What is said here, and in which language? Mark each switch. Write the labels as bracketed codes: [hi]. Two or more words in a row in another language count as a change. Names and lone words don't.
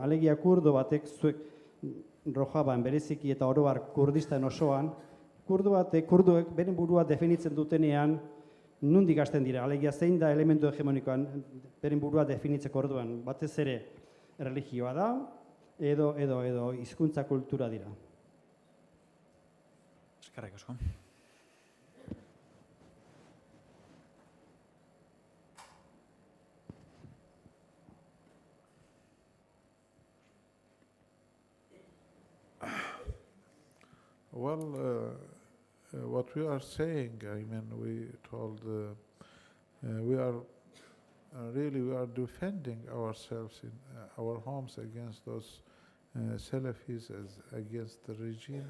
[eu] Alegia kurdo batek zuek Rojaban bereziki eta oro har Kurdistan osoan, kurduek beren burua definitzen dutenean nondik hasten dira. Alegia zein da elementu hegemonikoan beren burua definitzeko orduan, batez ere erlijioa da edo hizkuntza kultura dira. Eskerrik asko. [en] Well, what we are saying, we told, we are defending ourselves in our homes against those Salafis, against the regime.